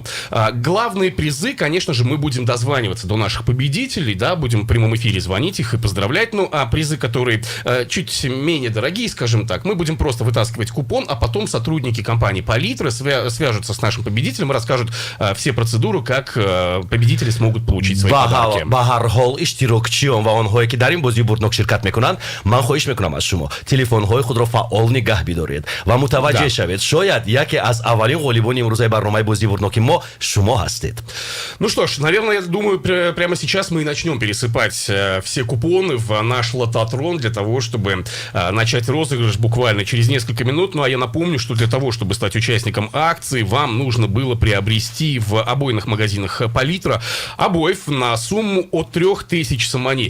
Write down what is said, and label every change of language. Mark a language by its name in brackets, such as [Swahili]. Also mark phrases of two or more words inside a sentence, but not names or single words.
[Russian] Главные призы, конечно же, мы будем дозваниваться до наших победителей, да, будем в прямом эфире звонить их и поздравлять. Ну, а призы, которые чуть менее дорогие, скажем так, мы будем просто вытаскивать купон, а потом сотрудники компании Палитра свяжутся с нашим победителем и расскажут все процедуры, как победители смогут получить свои подарки. [Tajik] ба ҳар ҳол иштирокчиён ва онҳое ки дар ин бозии бурднок ширкат мекунанд, ман хоҳиш мекунам аз шумо телефонҳои худро фаъол нигаҳ бидоред ва мутаваҷҷеҳ шавед, шояд яке аз аввалин ғолибони имрӯзаи барномаи бозии бурдноки мо шумо ҳастед. [Russian] Ну что ж, наверное, я думаю, прямо сейчас мы и начнем пересыпать все купоны в наш лототрон для того, чтобы начать розыгрыш буквально через несколько минут. Ну а я напомню, что для того, чтобы стать участником акции, вам нужно было приобрести в обойных магазинах Палитра обоев на сумму от 3000 сомани.